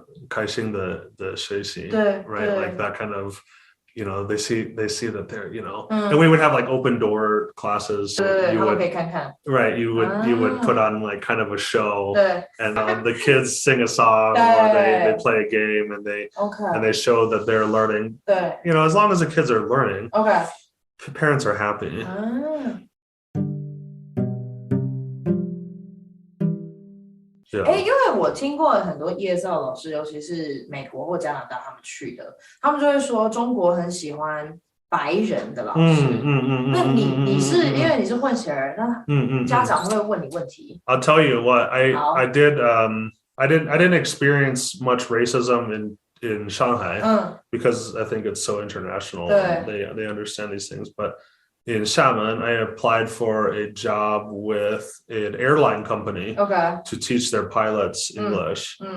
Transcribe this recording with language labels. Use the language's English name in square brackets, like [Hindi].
[Chinese] 开心的学习, right? [English] Like that kind of, you know, they see that they're, you know, and we would have like open door classes. You would, right? You would put on like kind of a show, and the kids sing a song or they play a game, and they show that they're learning. You know, as long as the kids are learning, parents are happy. [Chinese] 因为我听过很多 ESL 老师，尤其是美国或加拿大他们去的，他们就会说中国很喜欢白人的老师。那你是因为你是混血儿，那家长会问你问题。 [English] I'll tell you what, I didn't experience much racism in Shanghai because I think it's so international. They understand these things, but in Xiamen, I applied for a job with an airline company to teach their pilots English.